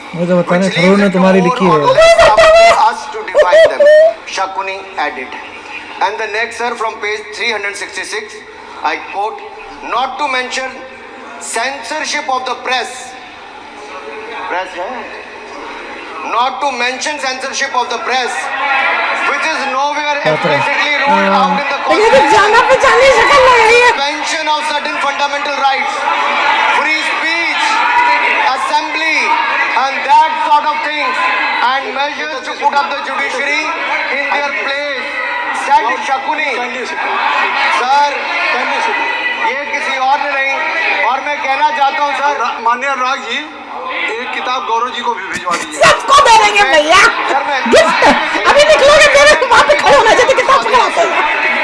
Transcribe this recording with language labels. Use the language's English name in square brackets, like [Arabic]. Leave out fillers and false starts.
[Hindi] वो तो बताने थरूर ने तुम्हारी लिखी है। [English] Us to divide them, Shakuni added. And the next, sir, from page 366, I quote, not to mention censorship of the press. Press है? Not to mention censorship of the press, which is nowhere explicitly ruled out in the Constitution. Suspension of certain fundamental rights, free speech, assembly, and that sort of things, and measures to put up the judiciary in their place, said Shakuni. [Hindi] Sir, ये किसी और ने नहीं, और मैं कहना चाहता हूँ सर, माननीय अनुराग जी, एक किताब गौरव जी को भी भिजवा दीजिए। सबको दे देंगे भैया, अभी निकलोगे मेरे वहाँ पे खड़े होना चाहिए, किताब पकड़ाते हैं।